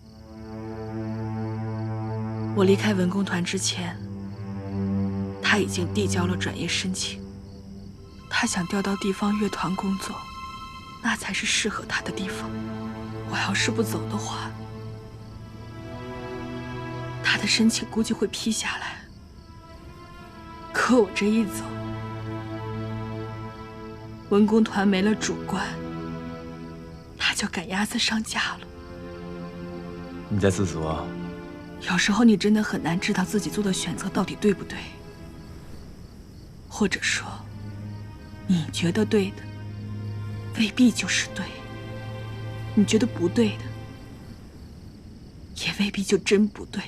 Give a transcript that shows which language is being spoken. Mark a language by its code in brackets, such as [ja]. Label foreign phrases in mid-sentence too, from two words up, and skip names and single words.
[zh] 我离开文工团之前，他已经递交了转业申請。他想調到地方樂團工作，那才是適合他的地方。我要是不走的話，他的申請估計會批下來。可我這一走，文工團沒了主官，他就趕鴨子上架了。你在自責？有時候你真的很難知道自己做的選擇到底對不對，或者說，你覺得對的，未必就是對；你覺得不對的，也未必就真不對。